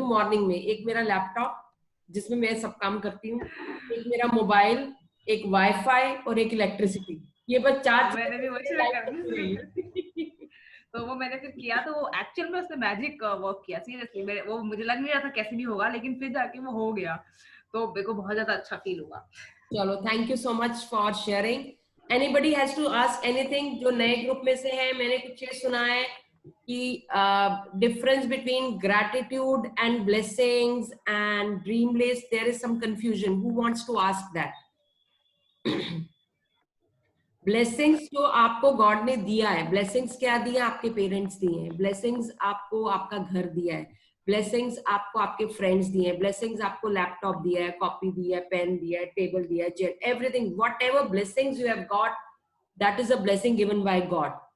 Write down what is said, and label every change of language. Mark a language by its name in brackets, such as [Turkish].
[Hindi] Morning में एक मेरा लैपटॉप जिसमें मैं सब काम करती हूँ, एक मेरा मोबाइल, एक वाईफाई और एक इलेक्ट्रिसिटी. ये बस 4 मैंने भी वही तो वो मैंने फिर किया, तो वो एक्चुअल में उसने मैजिक वर्क किया. सीरियसली वो मुझे लग नहीं रहा था कैसे भी होगा, लेकिन फिर जाके वो हो गया, तो मेरे को बहुत ज्यादा अच्छा फील हुआ. चलो, [English] Thank you so much for sharing. Anybody has to ask anything? [Hindi] जो नए ग्रुप में से है, मैंने कुछ ये सुना है कि [English] difference between gratitude and blessings and dream list, there is some confusion. Who wants to ask that? [Hindi] Blessings जो आपको गॉड ने दिया है, blessings क्या दिया? आपके पेरेंट्स दिए हैं. blessings आपको आपका घर दिया है. ब्लेसिंग्स आपको आपके फ्रेंड्स दिए हैं. ब्लेसिंग्स आपको लैपटॉप दिया है, कॉपी दिया है, पेन दिया है, टेबल दिया है, [English] Everything, whatever blessings you have got, that is a blessing given by God.